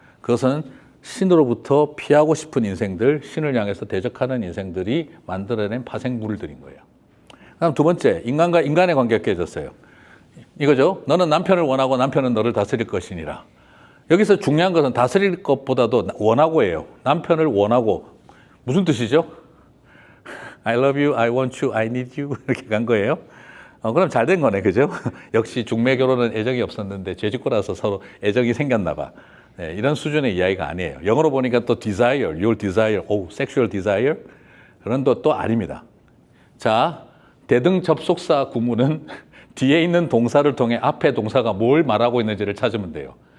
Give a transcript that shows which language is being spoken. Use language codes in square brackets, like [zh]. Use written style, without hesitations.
[ko] 그것은 신으로부터 피하고 싶은 인생들, 신을 향해서 대적하는 인생들이 만들어낸 파생물들인 거예요. 그다음 두 번째, 인간과 인간의 관계가 깨졌어요. 이거죠. 너는 남편을 원하고 남편은 너를 다스릴 것이니라. 여기서 중요한 것은 다스릴 것보다도 원하고예요. 남편을 원하고. 무슨 뜻이죠? [en] I love you, I want you, I need you [ko] 이렇게 간 거예요. 그럼 잘 된 거네, 그죠? 역시 중매 결혼은 애정이 없었는데 죄짓고라서 서로 애정이 생겼나 봐. 네, 이런 수준의 이야기가 아니에요. 영어로 보니까 또 [en] desire, your desire, sexual desire [ko] 그런 또 아닙니다. 자, 대등 접속사 구문은 뒤에 있는 동사를 통해 앞에 동사가 뭘 말하고 있는지를 찾으면 돼요.